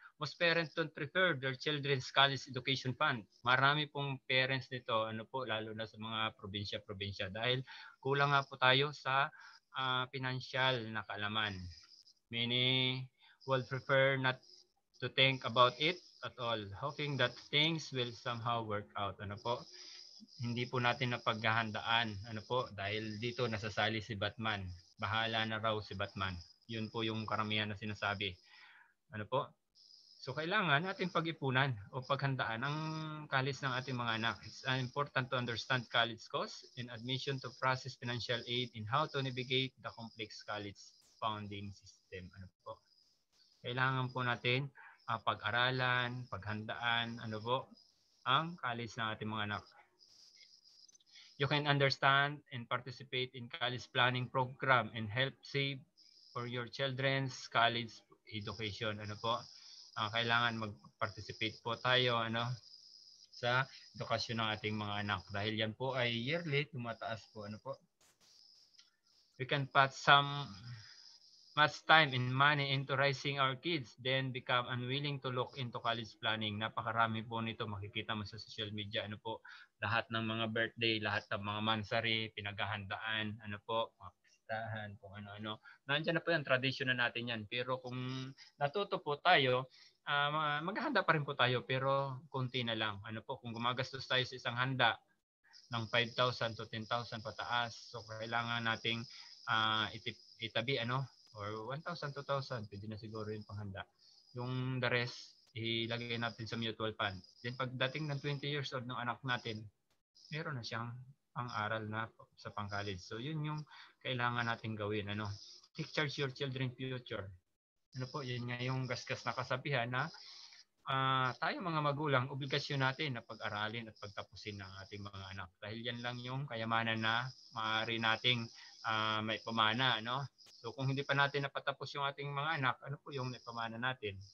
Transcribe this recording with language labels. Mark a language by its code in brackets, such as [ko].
[en] Most parents don't prefer their children's college education fund. [tl] Marami pong parents nito, lalo na sa mga probinsya dahil kulang nga po tayo sa financial na kaalaman. [en] Many will prefer not to think about it at all, hoping that things will somehow work out. [tl] Hindi po natin napaghahandaan. Dahil dito nasasali si Batman. Bahala na raw si Batman. Yun po yung karamihan na sinasabi. So kailangan natin pag-ipunan o paghandaan ang college ng ating mga anak. [en] It's important to understand college costs and admission to process financial aid in how to navigate the complex college funding system. [tl] Kailangan po natin pag-aralan, paghandaan, ang college ng ating mga anak. [en] You can understand and participate in college planning program and help save for your children's college education. [tl] Kailangan mag-participate po tayo sa edukasyon ng ating mga anak. Dahil yan po ay yearly, tumataas po. Ano po? [en] We can put much time and money into raising our kids, then become unwilling to look into college planning. [tl] Napakarami po nito, makikita mo sa social media. Ano po? Lahat ng mga birthday, lahat ng mga mansari, pinaghahandaan, ano po, mga pistahan, kung ano-ano. Nandiyan na po yan, tradition na natin yan. Pero kung natuto po tayo, maghahanda pa rin po tayo, pero konti na lang. Ano po, kung gumagastos tayo sa isang handa ng 5,000 to 10,000 pataas, so kailangan nating itabi or 1,000, 2,000, pwede na siguro yung panghanda. Yung the rest, ilagay natin sa mutual fund. Then pagdating ng 20 years old ng anak natin, meron na siyang pang-aral na sa pang-college. So yun yung kailangan natin gawin. [en] Take charge your children's future. [tl] Yun nga yung gasgas na kasabihan na tayo mga magulang, obligasyon natin na pag-aralin at pagtapusin ng ating mga anak. Dahil yan lang yung kayamanan na maaari nating may pamana. So kung hindi pa natin napatapos yung ating mga anak, ano po yung may pamana natin?